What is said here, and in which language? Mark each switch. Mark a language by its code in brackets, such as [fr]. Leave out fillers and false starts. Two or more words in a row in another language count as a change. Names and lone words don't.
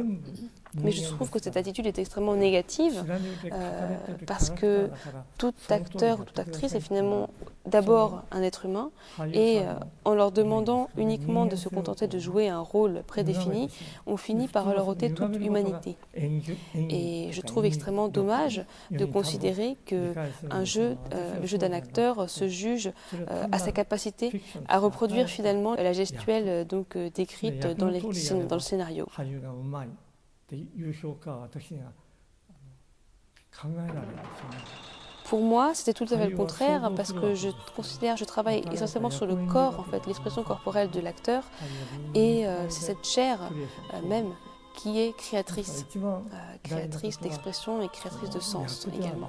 [fr] Mais je trouve que cette attitude est extrêmement négative parce que tout acteur ou toute actrice est finalement d'abord un être humain et en leur demandant uniquement de se contenter de jouer un rôle prédéfini, on finit par leur ôter toute humanité. Et je trouve extrêmement dommage de considérer que le jeu d'un acteur se juge à sa capacité à reproduire finalement la gestuelle donc, décrite dans le scénario. [ja] っていう評価は私には考えられないですよね。 [fr] Pour moi, c'était tout à fait le contraire, parce que je travaille essentiellement sur le corps, en fait, l'expression corporelle de l'acteur, et c'est cette chair même qui est créatrice, créatrice d'expression et créatrice de sens également.